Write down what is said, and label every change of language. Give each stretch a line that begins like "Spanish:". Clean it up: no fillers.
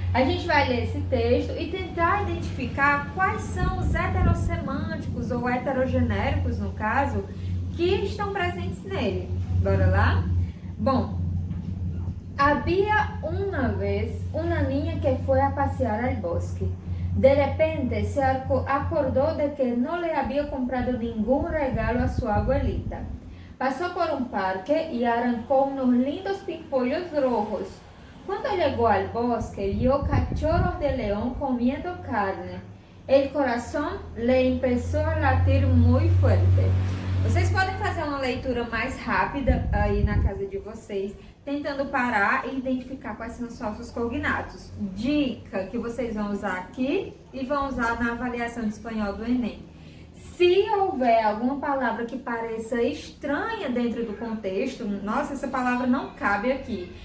Portuguese: A gente vai ler esse texto e tentar identificar quais são os heterossemânticos ou heterogenéricos, no caso, que estão presentes nele. Bora lá? Bom, havia uma vez uma
Spanish: niña
Portuguese: que foi a passear
Spanish: al bosque. De repente se acordó de que no le había comprado ningún regalo a su abuelita. Pasó por un parque y arrancó unos lindos pimpollos rojos. Cuando llegó al bosque, vio cachorros de león comiendo carne. El corazón le empezó a latir muy fuerte.
Portuguese: Vocês podem fazer uma leitura mais rápida aí na casa de vocês, tentando parar e identificar quais são os falsos cognatos. Dica que vocês vão usar aqui e vão usar na avaliação de espanhol do Enem. Se houver alguma palavra que pareça estranha dentro do contexto, nossa, essa palavra não cabe aqui.